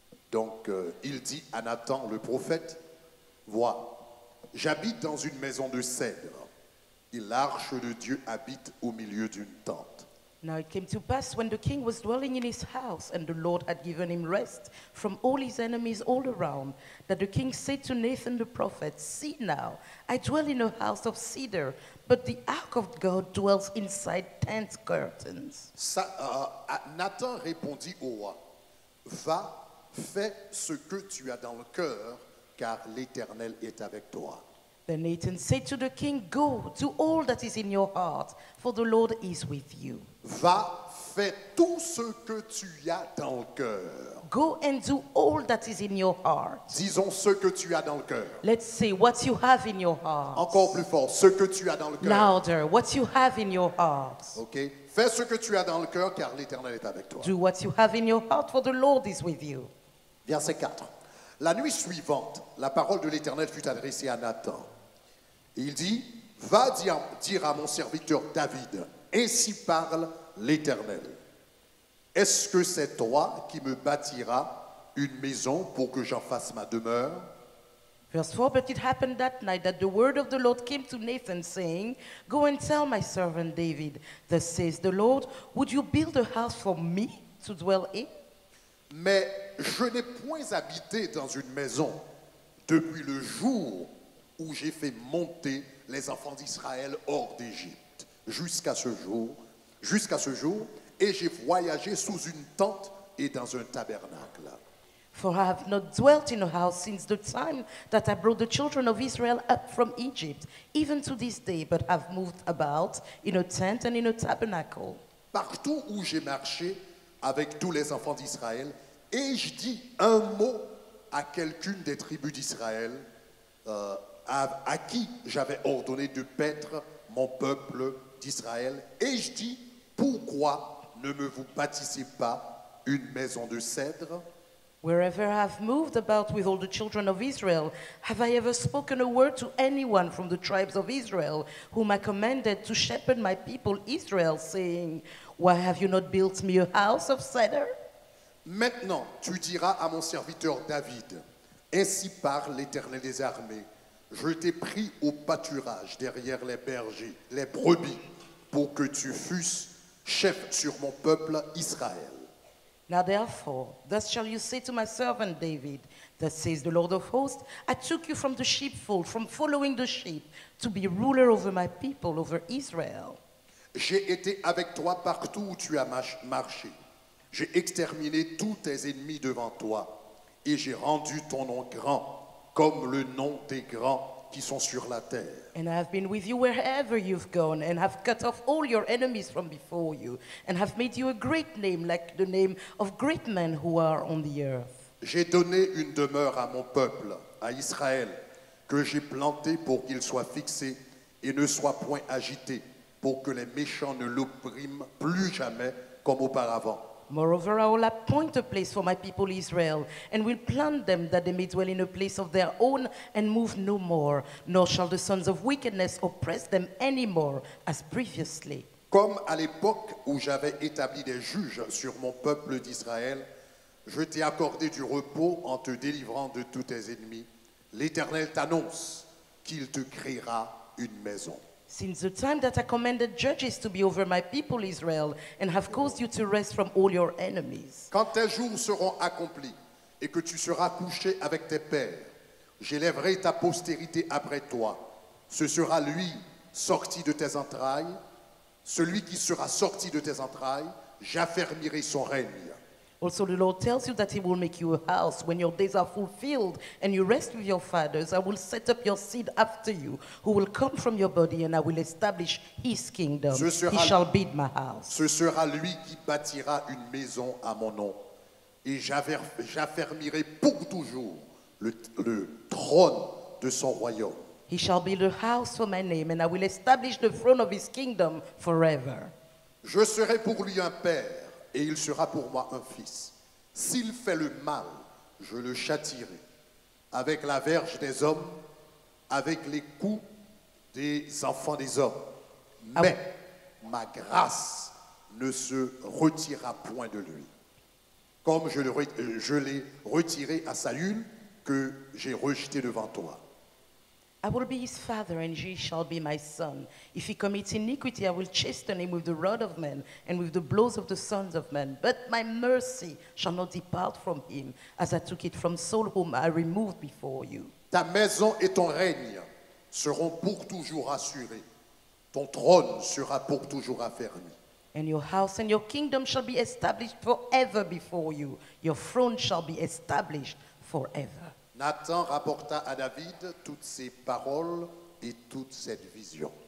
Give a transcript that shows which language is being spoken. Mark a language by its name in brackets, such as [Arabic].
[French] Donc il dit à Nathan le prophète, vois, j'habite dans une maison de cèdre et l'arche de Dieu habite au milieu d'une tente. [English] Now it came to pass when the king was dwelling in his house and the Lord had given him rest from all his enemies all around, that the king said to Nathan the prophet, see now, I dwell in a house of cedar, but the ark of God dwells inside tent curtains. [French] Nathan répondit au roi, va, fais ce que tu as dans le cœur, car l'Éternel est avec toi. [English] Then Nathan said to the king, go, do all that is in your heart, for the Lord is with you. [French] Va, fais tout ce que tu as dans le cœur. [English] Go and do all that is in your heart. [French] Disons ce que tu as dans le cœur. [English] Let's say what you have in your heart. [French] Encore plus fort, ce que tu as dans le cœur. [English] Louder, what you have in your heart. Ok. [French] Fais ce que tu as dans le cœur, car l'Éternel est avec toi. [English] Do what you have in your heart, for the Lord is with you. [French] Verset 4. La nuit suivante, la parole de l'Éternel fut adressée à Nathan. Et il dit, va dire à mon serviteur David, ainsi parle l'Éternel. Est-ce que c'est toi qui me bâtiras une maison pour que j'en fasse ma demeure? [English] Verse 4, but it happened that night that the word of the Lord came to Nathan, saying, Go and tell my servant David, thus says the Lord, would you build a house for me to dwell in? [French] Mais je n'ai point habité dans une maison depuis le jour où j'ai fait monter les enfants d'Israël hors d'Égypte, jusqu'à ce jour, et j'ai voyagé sous une tente et dans un tabernacle. [English] For I have not dwelt in a house since the time that I brought the children of Israel up from Egypt, even to this day, but have moved about in a tent and in a tabernacle. [French] Partout où j'ai marché avec tous les enfants d'Israël, et je dis un mot à quelqu'une des tribus d'Israël, à qui j'avais ordonné de paître mon peuple d'Israël, et je dis, pourquoi ne me vous bâtissez pas une maison de cèdre? [English] Wherever I have moved about with all the children of Israel, have I ever spoken a word to anyone from the tribes of Israel, whom I commanded to shepherd my people Israel, saying, Why have you not built me a house of cedar? [French] Maintenant, tu diras à mon serviteur David, ainsi parle l'Éternel des armées, je t'ai pris au pâturage derrière les bergers, les brebis, pour que tu fusses chef sur mon peuple Israël. [English] Now therefore, thus shall you say to my servant David, thus says the Lord of hosts, I took you from the sheepfold, from following the sheep, to be ruler over my people, over Israel. [French] J'ai été avec toi partout où tu as marché. J'ai exterminé tous tes ennemis devant toi, et j'ai rendu ton nom grand, comme le nom des grands qui sont sur la terre. [English] And I have been with you wherever you've gone, and have cut off all your enemies from before you, and have made you a great name, like the name of great men who are on the earth. [French] J'ai donné une demeure à mon peuple, à Israël, que j'ai planté pour qu'il soit fixé et ne soit point agité, pour que les méchants ne l'oppriment plus jamais comme auparavant. [English] Moreover, I will appoint a place for my people Israel, and will plant them that they may dwell in a place of their own and move no more, nor shall the sons of wickedness oppress them any more as previously. [French] Comme à l'époque où j'avais établi des juges sur mon peuple d'Israël, je t'ai accordé du repos en te délivrant de tous tes ennemis. L'Éternel t'annonce qu'il te créera une maison. [English] Since the time that I commanded judges to be over my people Israel, and have caused you to rest from all your enemies. [French] Quand tes jours seront accomplis et que tu seras couché avec tes pères, j'élèverai ta postérité après toi. Ce sera lui sorti de tes entrailles, celui qui sera sorti de tes entrailles, j'affermirai son règne. [English] Also the Lord tells you that he will make you a house. When your days are fulfilled and you rest with your fathers, I will set up your seed after you, who will come from your body, and I will establish his kingdom. He shall build my house. [French] Ce sera lui qui bâtira une maison à mon nom. Et j'affermirai pour toujours le trône de son royaume. [English] He shall build a house for my name, and I will establish the throne of his kingdom forever. [French] Je serai pour lui un père, et il sera pour moi un fils. S'il fait le mal, je le châtierai avec la verge des hommes, avec les coups des enfants des hommes. Mais ma grâce ne se retirera point de lui, comme je l'ai retiré à Saül, que j'ai rejeté devant toi. [English] I will be his father, and he shall be my son. If he commits iniquity, I will chasten him with the rod of men and with the blows of the sons of men. But my mercy shall not depart from him, as I took it from Saul, whom I removed before you. [French] Ta maison et ton règne seront pour toujours assurés. Ton trône sera pour toujours affermi. [English] And your house and your kingdom shall be established forever before you. Your throne shall be established forever. [French] Nathan rapporta à David toutes ces paroles et toute cette vision.